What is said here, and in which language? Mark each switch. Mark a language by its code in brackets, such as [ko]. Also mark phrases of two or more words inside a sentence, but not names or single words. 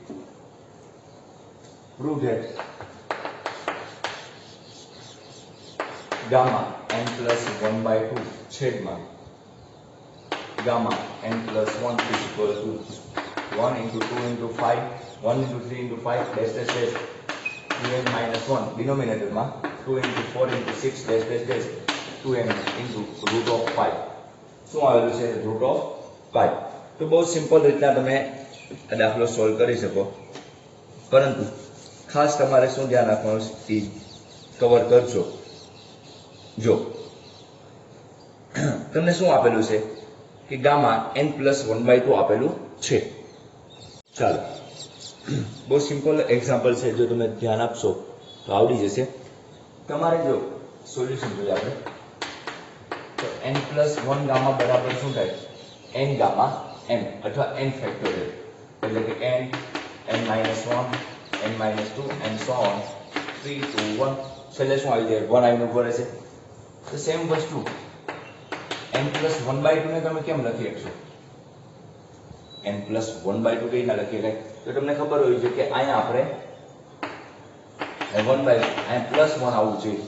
[en] prove that gamma n+1/2 છેદમાં ગામા n+1 is equal to 1 into 2 into 5 1 into 3 into 5 dash dash dash 2n-1 ડિનોમિનેટરમાં 2 into 4 into 6 dash dash dash 2n into root of 5. [gu] શું આવેલું છે? [en] root of 5. [gu] તો બહુ સિમ્પલ રીતના તમે આ દાખલો સોલ્વ કરી શકો, પરંતુ ખાસ તમારે શું ધ્યાન રાખવાનું છે કવર કરજો. જો તમને શું આપેલું છે કે ગામા n+1/2 આપેલું છે. ચાલો બહુ સિમ્પલ એક્ઝામ્પલ છે, જો તમે ધ્યાન આપશો તો આવડી જશે. તમારે જો સોલ્યુશન જોઈએ આપણે તો n+1 ગામા બરાબર શું થાય? n ગામા m અથવા n ફેક્ટોરિયલ, એટલે કે n n-1 n-2 [en] and so on [gu] 3 2 1. છેલ્લે શું આવી જાય? 1 આવીને ઉભો રહેશે. તો સેમ વસ્તુ n+1/2 ને તમે કેમ લખી શકશો? n+1/2 કઈ ના લખી શકાય? તો તમને ખબર હોવી જોઈએ કે અહીંયા આપણે 1/2 અહીંયા +1 આવવું જોઈએ.